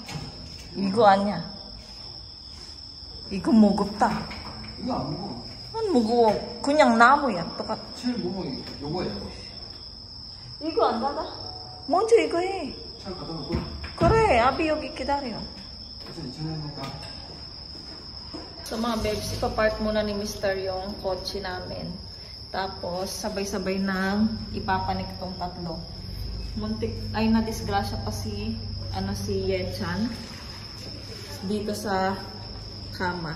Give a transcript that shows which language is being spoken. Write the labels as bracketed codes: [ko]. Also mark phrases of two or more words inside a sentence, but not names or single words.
[ko] 이거 무겁다. 이거 안 무거워. 안 무거워. 그냥 나무야. 똑같. 제일 무거워 요거야. 이거 안 닫아? 먼저 이거 해. 차 갖다 놓고. 그래. 아비 여기 기다려. 그래서 2,000원이니까. [tl] So mga babes, ipapark muna ni Mr. yung kotse namin. Tapos, sabay-sabay nang ipapanik tong tatlo. Muntik, ay na-disgrasya pa si Yechan dito sa kama.